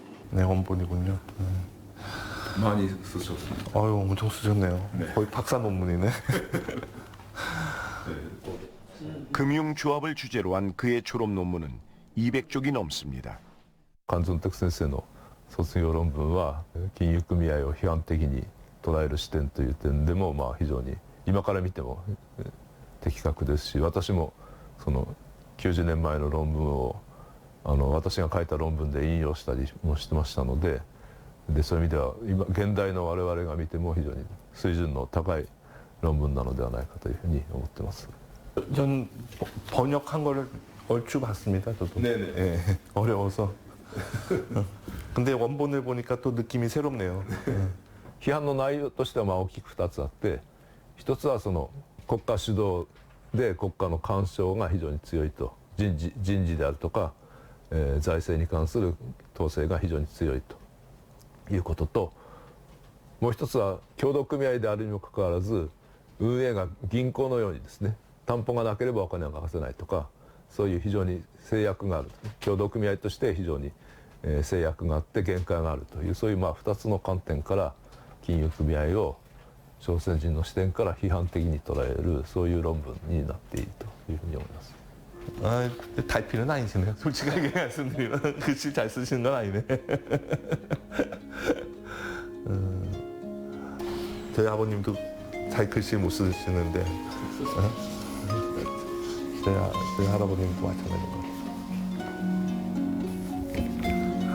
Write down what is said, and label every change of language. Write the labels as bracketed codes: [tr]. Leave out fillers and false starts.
[ko] 네, 원본이군요. 많이 쓰셨습니다. 아유, 엄청 쓰셨네요. 네. 거의 박사 논문이네. 금융조합을 주제로 한 그의 졸업 논문은 200쪽이 넘습니다. [ja] 関ジョンテク先生の卒業論文は金融組合を批判的に捉える視点という点でもまあ非常に今から見ても的確ですし、私もその90年前の論文を私が書いた論文で引用したりもしてましたので、そういう意味では今現代の我々が見ても非常に水準の高い論文なのではないかというふうに思ってます。 [ko] 전 번역한 거를 얼추 봤습니다. 저도. 네네. 예, 어려워서. 근데 원본을 보니까 또 느낌이 새롭네요. [ja] 批判の内容としてはまあ大きく2つあって、一つはその国家主導で国家の干渉が非常に強いと、人事であるとか、財政に関する統制が非常に強いということと、もう一つは協同組合であるにもかかわらず運営が銀行のようにですね、担保がなければお金は貸せないとか、そういう非常に制約がある、協同組合として非常に制約があって限界があるという、そういうまあ2つの観点から金融組合を朝鮮人の視点から批判的に捉える、そういう論文になっているというふうに思います。 [ko] 아, 달피는 아니시네요. 솔직하게 말씀드리면 글씨 잘 쓰시는 건 아니네. 저희 아버님도 잘 글씨 못 쓰시는데 저희 할아버님도 마찬가지인 것 같아요.